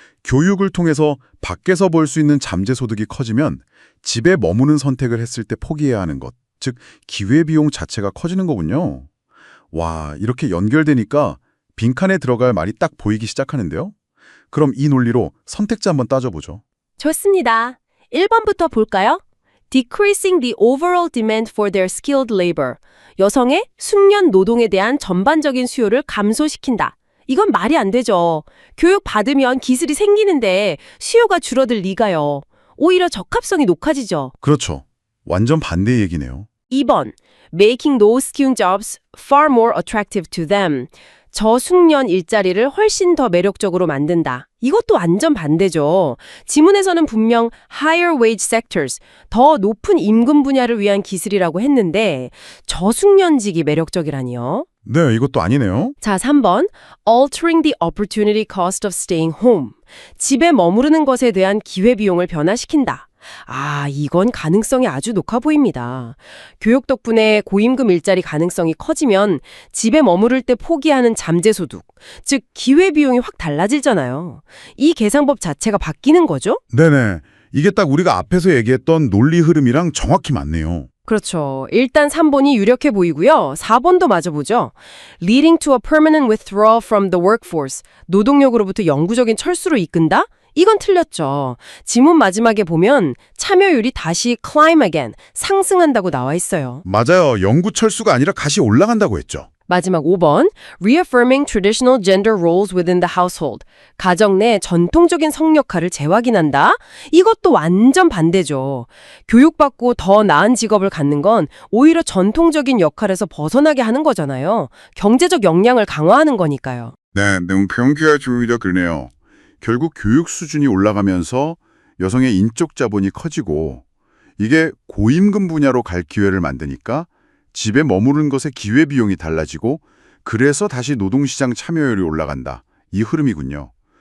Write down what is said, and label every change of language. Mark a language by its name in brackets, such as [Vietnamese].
[Korean] 교육을 통해서 밖에서 벌 수 있는 잠재소득이 커지면 집에 머무는 선택을 했을 때 포기해야 하는 것, 즉 기회비용 자체가 커지는 거군요. 와, 이렇게 연결되니까 빈칸에 들어갈 말이 딱 보이기 시작하는데요. 그럼 이 논리로 선택자 한번 따져보죠. 좋습니다. 1번부터 볼까요? [English] Decreasing the overall demand for their skilled labor. [Korean] 여성의 숙련 노동에 대한 전반적인 수요를 감소시킨다. 이건 말이 안 되죠. 교육 받으면 기술이 생기는데 수요가 줄어들 리가요. 오히려 적합성이 높아지죠. 그렇죠. 완전 반대 얘기네요. 2번. [English] Making those skilled jobs far more attractive to them. [Korean] 저숙련 일자리를 훨씬 더 매력적으로 만든다. 이것도 완전 반대죠. 지문에서는 분명 [English] higher wage sectors, [Korean] 더 높은 임금 분야를 위한 기술이라고 했는데 저숙련직이 매력적이라니요. 네, 이것도 아니네요. 자, 3번. [English] Altering the opportunity cost of staying home. [Korean] 집에 머무르는 것에 대한 기회비용을 변화시킨다. 이건 가능성이 아주 높아 보입니다. 교육 덕분에 고임금 일자리 가능성이 커지면 집에 머무를 때 포기하는 잠재소득, 즉 기회비용이 확 달라지잖아요. 이 계산법 자체가 바뀌는 거죠? 네네. 이게 딱 우리가 앞에서 얘기했던 논리 흐름이랑 정확히 맞네요. 그렇죠. 일단 3번이 유력해 보이고요. 4번도 맞아보죠. [English] Leading to a permanent withdrawal from the workforce. [Korean] 노동력으로부터 영구적인 철수로 이끈다? 이건 틀렸죠. 지문 마지막에 보면 참여율이 다시 [English] climb again, [Korean] 상승한다고 나와 있어요. 맞아요. 영구 철수가 아니라 다시 올라간다고 했죠. 마지막 5번, [English] reaffirming traditional gender roles within the household. [Korean] 가정 내 전통적인 성 역할을 재확인한다? 이것도 완전 반대죠. 교육받고 더 나은 직업을 갖는 건 오히려 전통적인 역할에서 벗어나게 하는 거잖아요. 경제적 역량을 강화하는 거니까요. 네, 너무 병기화주의가 그러네요. 결국 교육 수준이 올라가면서 여성의 인적 자본이 커지고 이게 고임금 분야로 갈 기회를 만드니까 집에 머무르는 것의 기회비용이 달라지고 그래서 다시 노동시장 참여율이 올라간다. 이 흐름이군요.